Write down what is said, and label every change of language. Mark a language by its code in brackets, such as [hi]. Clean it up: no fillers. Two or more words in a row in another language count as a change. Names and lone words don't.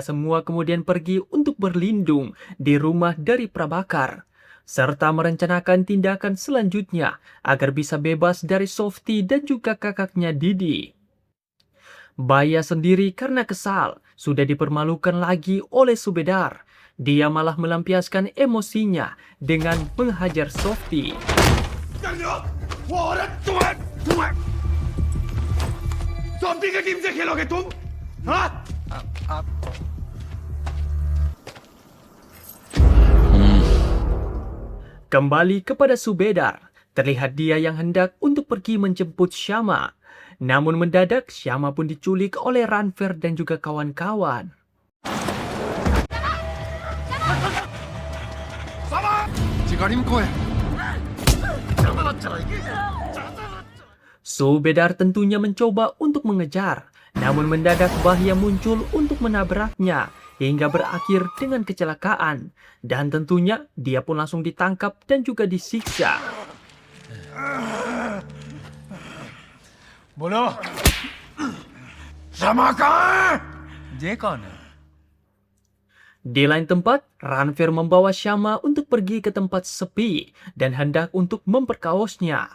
[id] semua kemudian pergi untuk berlindung di rumah dari Prabakar, serta merencanakan tindakan selanjutnya agar bisa bebas dari Softy dan juga kakaknya Didi. Bahya sendiri karena kesal, sudah dipermalukan lagi oleh Subedar. Dia malah melampiaskan emosinya dengan menghajar Softy. [hi] सॉफ्टी की टीम से खेलोगे तुम? हाँ? [id] Kembali kepada Subedar, terlihat dia yang hendak untuk pergi menjemput Syama. Namun mendadak Syama pun diculik oleh Ranfer dan juga kawan-kawan. Subedar tentunya mencoba untuk mengejar, namun mendadak Bahya muncul untuk menabraknya hingga berakhir dengan kecelakaan. Dan tentunya dia pun langsung ditangkap dan juga disiksa. [hi] बोलो क्षमा कहाँ ये कौन है? [id] Di lain tempat, Ranfer membawa Syama untuk pergi ke tempat sepi dan hendak untuk memperkaosnya.